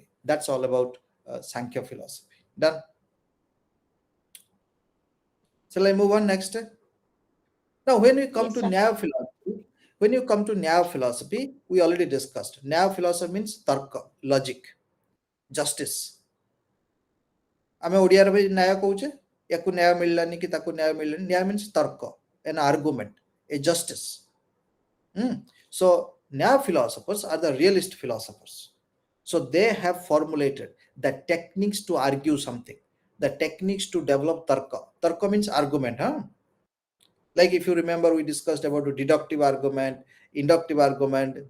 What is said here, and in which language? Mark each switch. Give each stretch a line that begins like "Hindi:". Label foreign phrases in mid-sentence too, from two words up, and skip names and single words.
English: That's all about Sankhya philosophy. Done. Shall I move on next? Now, when we come to Yes, Nyaya philosophy, we already discussed. Nyaya philosophy means tarka, logic, justice.
Odia: ଆମେ ଓଡ଼ିଆରେ ବି ନ୍ୟାୟ କହୁଛେ ୟାକୁ ନ୍ୟାୟ ମିଳିଲାନି କି ତାକୁ ନ୍ୟାୟ ମିଳିଲାନି ନ୍ୟାୟ means ତର୍କ
English: an argument a justice. So now philosophers are the realist philosophers. So they have formulated the techniques to argue something, the techniques to develop tarka. Tarka means argument, huh? Like if you remember, we discussed about the deductive argument, inductive argument.